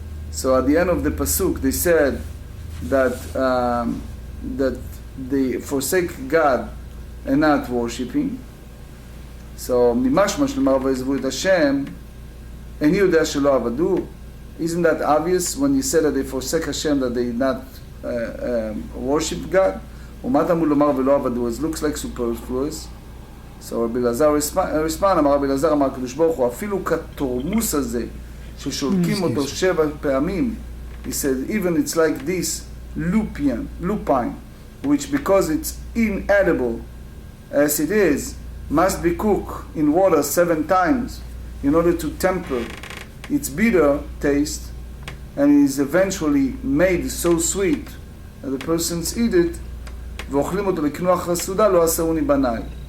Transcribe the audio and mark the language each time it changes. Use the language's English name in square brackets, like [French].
[English] So at the end of the pasuk, they said that that they forsake God and not worshiping. [Hebrew] So ממש לומר ועזבו את השם, איני יודע שלא עבדו. [English] Isn't that obvious when you say that they forsake Hashem, that they not worship God? [Hebrew] ומה תמוד לומר ולא עבדו? [English] It looks like superfluous. [Hebrew] So רבי אלעזר רספן, אמר רבי אלעזר, אמר הקדוש ברוך הוא, אפילו כתורמוס הזה, ששולקים אותו 7 פעמים, [English] he said, even it's like this lupine, which because it's inedible as it is, must be cooked in water 7 times in order to temper its bitter taste, and is eventually made so sweet that the persons eat it, [Hebrew] ואוכלים אותו לקנוח הסעודה, לא עשרוני בניי.